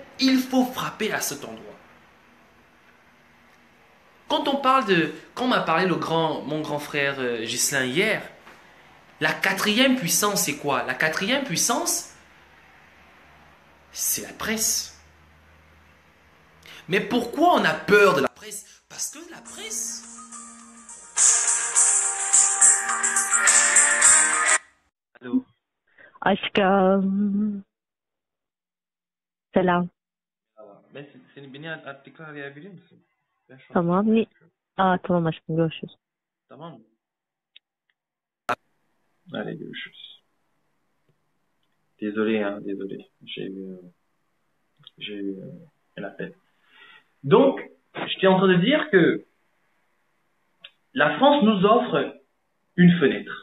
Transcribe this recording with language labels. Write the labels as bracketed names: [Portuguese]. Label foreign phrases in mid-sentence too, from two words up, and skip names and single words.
[French] Il faut frapper à cet endroit. Quand on m'a parlé mon grand frère Ghislain hier, la quatrième puissance, c'est quoi? La quatrième puissance, c'est la presse. Mais pourquoi on a peur de la presse? Parce que la presse... Allô? [Turkish] Aşkım. Selam. Ben beni tekrar arayabilir misin? Ben şu an Tamam. Tamam aşkım, görüşürüz. Tamam mı? Allez, görüşürüz. [French] Désolé, hein, désolé. J'ai eu un appel. Donc, j'étais en train de dire que la France nous offre une fenêtre.